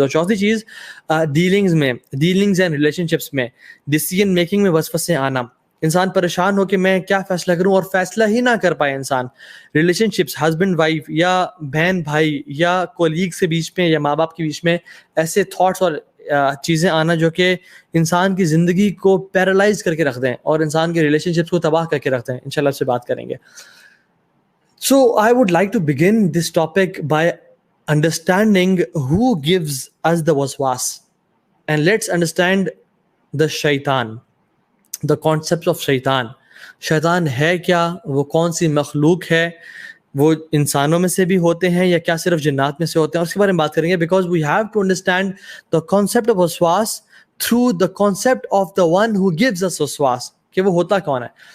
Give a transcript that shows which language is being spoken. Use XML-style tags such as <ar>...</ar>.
<ur>اور چوتھی چیز</ur> <en>dealings and relation</en> <ur>میں، ڈیسیژن میکنگ میں وسوسے آنا، انسان پریشان ہو کہ میں کیا فیصلہ کروں اور فیصلہ ہی نہ کر پائے انسان. ریلیشن شپس، ہسبینڈ وائف یا بہن بھائی یا کولیگس کے بیچ میں یا ماں باپ کے بیچ میں ایسے تھاٹس اور چیزیں آنا جو کہ انسان کی زندگی کو پیرالائز کر کے رکھ دیں اور انسان کے ریلیشن شپس کو تباہ کر کے رکھ دیں. انشاءاللہ اس سے بات کریں گے.</ur> <en>So I would like to begin this topic by understanding who gives us the waswas, and let's understand the shaitan, the concepts of shaitan.</en> <ur>شیطان ہے کیا، وہ کون سی مخلوق ہے، وہ انسانوں میں سے بھی ہوتے ہیں یا کیا صرف جنات میں سے ہوتے ہیں، اس کے بارے میں بات کریں گے.</ur> <en>because we have to understand the concept of وسواس through the concept of the one who gives us وسواس،</en> <ur>کہ وہ ہوتا کون ہے.</ur>